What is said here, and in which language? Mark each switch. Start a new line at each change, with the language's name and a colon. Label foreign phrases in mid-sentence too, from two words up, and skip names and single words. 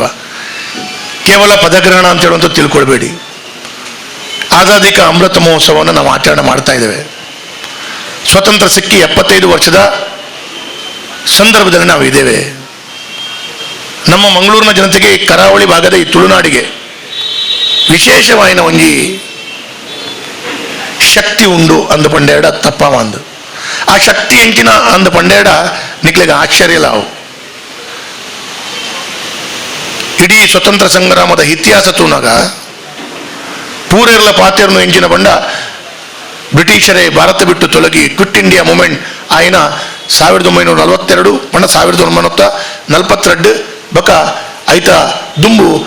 Kannada: ಕೇವಲ ಪದಗ್ರಹಣ ಅಂತ ಹೇಳುವಂಥ ತಿಳ್ಕೊಳ್ಬೇಡಿ. ಆಜಾದಿ ಕಾ ಅಮೃತ ಮಹೋತ್ಸವವನ್ನು ನಾವು ಆಚರಣೆ ಮಾಡ್ತಾ ಇದ್ದೇವೆ. ಸ್ವತಂತ್ರ ಸಿಕ್ಕಿ 75 ವರ್ಷದ ಸಂದರ್ಭದಲ್ಲಿ ನಾವು ಇದ್ದೇವೆ. ನಮ್ಮ ಮಂಗಳೂರಿನ ಜನತೆಗೆ ಈ ಕರಾವಳಿ ಭಾಗದ
Tulu: ಈ ತುಳುನಾಡಿಗೆ ವಿಶೇಷವಾಯಿನ ಒಂಜಿ ಶಕ್ತಿ ಉಂಡು ಅಂದ ಪಂಡೇಡ ತಪ್ಪ ಅಂದು ಆ ಶಕ್ತಿ ಎಂಚಿನ ಅಂದ ಪಂಡೇಡ ನಿಕ್ಲೆಗೆ ಆಶ್ಚರ್ಯಲಾವು.
Kannada: ಇಡೀ ಸ್ವತಂತ್ರ ಸಂಗ್ರಾಮದ ಇತಿಹಾಸ
Tulu: ತೂನಾಗ ಪೂರೆಲ್ಲ ಪಾತೆರನ್ನು ಎಂಚಿನ ಬಂಡ
Kannada: ಬ್ರಿಟಿಷರೇ ಭಾರತ ಬಿಟ್ಟು ತೊಲಗಿ
Tulu: ಕ್ವಿಟ್ ಇಂಡಿಯಾ ಮೂಮೆಂಟ್ ಆಯ್ನ 1942 ಪಂಡ 1942 ಬಕ ಐತ ದುಂಬು